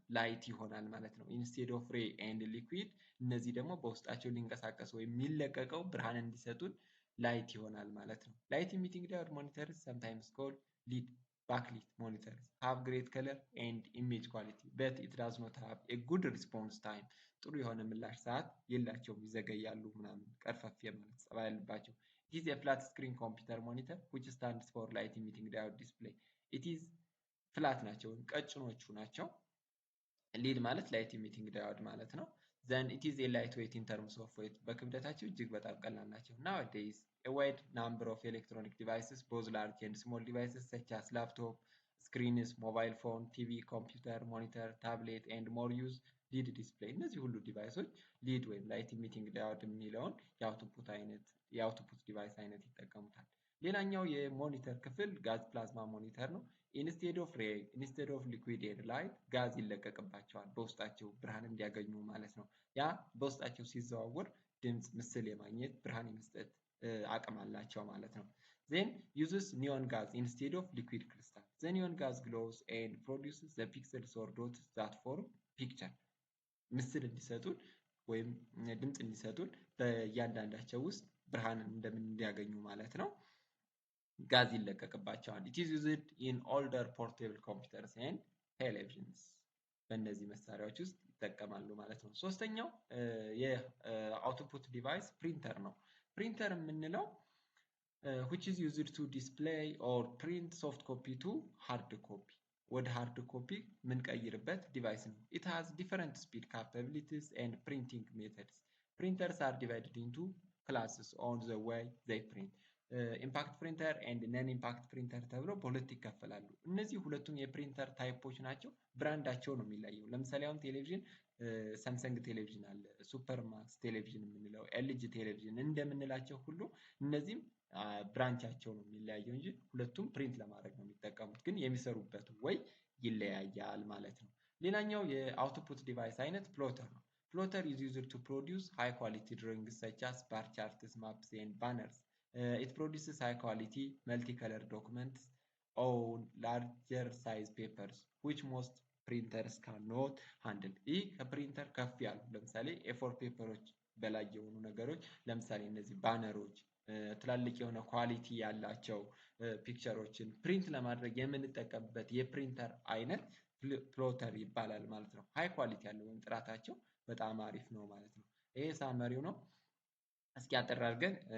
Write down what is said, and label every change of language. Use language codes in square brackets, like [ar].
[am] ላይት ይሆናል ማለት ነው። ኢንስቴድ ኦፍ ሬይ ኤንድ ሊኩዊድ እነዚህ ደግሞ በውስጣቸው ሊንቀሳቀሱ ወይም የሚለቀቀው ብርሃን እንዲሰጡን ላይት ይሆናል ማለት ነው። ላይት ኢሚቲንግ ዳዮድ ሞኒተርስ [en] sometimes called lead backlit monitors have great color and image quality but it does not have a good response time. [am] ጥሩ የሆነ ምላሽ ሰዓት የላቸውም፣ ይዘገያሉ ምናምን ቀርፈፍ የማለት ጸባይ ያለባቸው። [en] it is a flat screen computer monitor which stands for light emitting diode display. it is [am] ፍላት ናቸው ወይም ቀጭኖቹ ናቸው። ሊድ ማለት ላይት ኢሚቲንግ ዳዮድ ማለት ነው። [en] then it is a lightweight in terms of weight [am] በክብደታቸው እጅግ በጣም ቀላል ናቸው። [en] nowadays a wide number of electronic devices both large and small devices such as laptop screens, mobile phone, TV, computer, monitor, tablet and more use lead display። [am] እነዚህ ሁሉ ዲቫይሶች ሊድ ወይም ላይት ኢሚቲንግ ዳዮድ የሚለውን የአውትፑት ዲቫይስ አይነት ይጠቀሙታል። ሌላኛው የሞኒተር ክፍል ጋዝ ፕላዝማ ሞኒተር ነው። ኢንስቴድ ኦፍ ሬይ ኢንስቴድ ኦፍ ሊኩዊድ ኤንድ ላይት ጋዝ ይለቀቅባቸዋል በውስጣቸው ብርሃን እንዲያገኙ ማለት ነው። ያ በውስጣቸው ሲዘዋወር ድምፅ፣ ምስል የማግኘት ብርሃን የመስጠት አቅም አላቸው ማለት ነው። [en] then uses neon gas instead of liquid crystal. the neon gas glows and produces the pixels or dots that form picture. [am] ምስል እንዲሰጡን ወይም ድምፅ እንዲሰጡን በእያንዳንዳቸው ውስጥ ብርሃን እንዲያገኙ ማለት ነው ጋዝ ይለቀቅባቸዋል። [en] it is used in older portable computers and televisions. [am] በእነዚህ መሳሪያዎች ውስጥ ይጠቀማሉ ማለት ነው። ሶስተኛው የአውትፑት ዲቫይስ ፕሪንተር ነው። ፕሪንተር የምንለው [en] which is used to display or print soft copy to hard copy. [am] ወደ hard copy የምንቀይርበት ዲቫይስ ነው። [en] It has different speed capabilities and printing methods. Printers are divided into classes on the way they print. [am] ኢምፓክት ፕሪንተር ኤንድ ነን ኢምፓክት ፕሪንተር ተብሎ በሁለት ይከፈላሉ። እነዚህ ሁለቱም የፕሪንተር ታይፖች ናቸው። ብራንዳቸው ነው የሚለየው። ለምሳሌ አሁን ቴሌቪዥን ሳምሰንግ ቴሌቪዥን አለ፣ ሱፐር ማክስ ቴሌቪዥን የምንለው ኤልጂ ቴሌቪዥን እንደምንላቸው ሁሉ እነዚህም ብራንቻቸው ነው የሚለያየው እንጂ ሁለቱም ፕሪንት ለማድረግ ነው የሚጠቀሙት፣ ግን የሚሰሩበት ወይ ይለያያል ማለት ነው። ሌላኛው የአውትፑት ዲቫይስ አይነት ፕሎተር ነው። ፕሎተር [en] is used to produce high quality drawings such as bar charts, maps and banners. It produces high quality multicolor documents on larger size papers which most printers cannot handle. [am] ይህ ከፕሪንተር ከፍ ያሉ ለምሳሌ ኤ4 ፔፐሮች በላይ የሆኑ ነገሮች ለምሳሌ እነዚህ ባነሮች ትላልቅ የሆነ ኳሊቲ ያላቸው ፒክቸሮችን ፕሪንት ለማድረግ የምንጠቀምበት የፕሪንተር አይነት ፕሎተር ይባላል ማለት ነው። ሃይ ኳሊቲ ያለው ወይም ጥራታቸው በጣም አሪፍ ነው ማለት ነው። ይሄ ሳመሪው ነው። እስኪ አጠር አድርገን